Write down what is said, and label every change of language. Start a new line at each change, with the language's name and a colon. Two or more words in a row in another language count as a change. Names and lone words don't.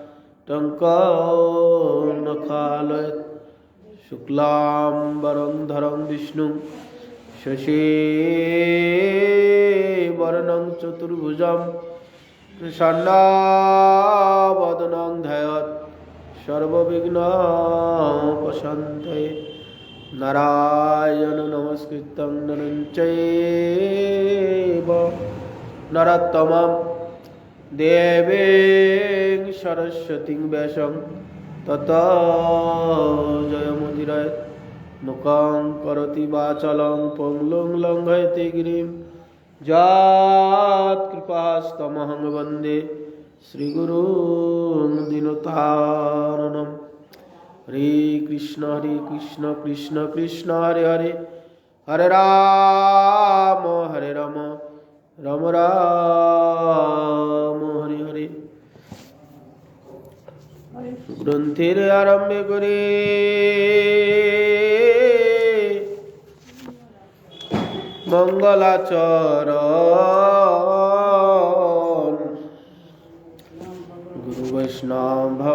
Sanskrit: टङ्कनखालयत् शुक्लाम्बरं धरं विष्णुं शशिवर्णं चतुर्भुजं प्रसन्नवदनं ध्यायेत् सर्वविघ्नोपशान्तये। नारायण नमस्कृतं नरं चैव नरोत्तमं দেবীং সরস্বতীং ব্যাসং ততো জয়মুদিরয় মুখং করোতি বাচালং পঙ্গুং লঙ্ঘয়তে গিরিম যৎ কৃপাস্তমহং বন্দে শ্রীগুরুং দীনতারিণম। হরে কৃষ্ণ কৃষ্ণ কৃষ্ণ হরে হরে, হরে রাম রাম রাম হরে হরে।
Bangla: গ্রন্থের আরম্ভে করে মঙ্গলাচরণ, গুরু বৈষ্ণব